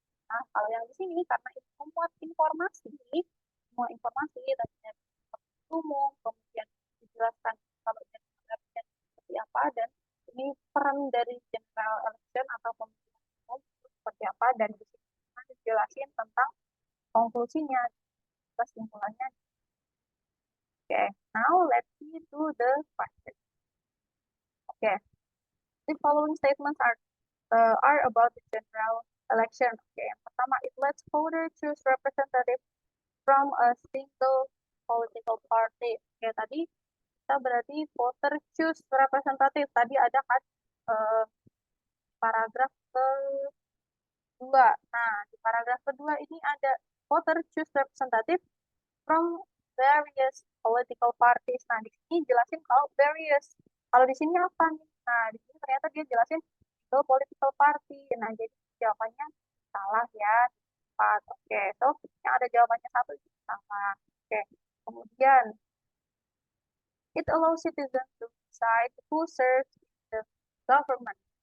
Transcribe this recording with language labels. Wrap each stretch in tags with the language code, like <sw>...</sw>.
<id>Nah, kalau yang di sini karena itu memuat informasi, semua informasi tadi dari umum, kemudian dijelaskan kalau election seperti apa, dan ini peran dari general election atau pemilihan umum seperti apa, dan di sini dijelasin tentang konklusinya, kesimpulannya.</id> <en>Okay, now let's see to the question. Okay, the following statements are about the general election. Okay,</en> <id>yang pertama,</id> <en>it lets voters choose representative from a single political party.</en> <id>Okay, tadi kita berarti</id> <en>voter choose representative.</en> <id>Tadi ada kan paragraf kedua. Nah, di paragraf kedua ini ada</id> <en>voter choose representative from various political parties.</en> <id>Nah, di sini jelasin kalau various. Kalau di sini apa nih? Nah, di sini ternyata dia jelasin ke political party. Nah, jadi jawabannya salah ya. 4. Oke, so yang ada jawabannya 1 itu salah.</id> <en>Oke,</en> <id>kemudian</id> <en>it allows citizens to decide who serves the government.</en>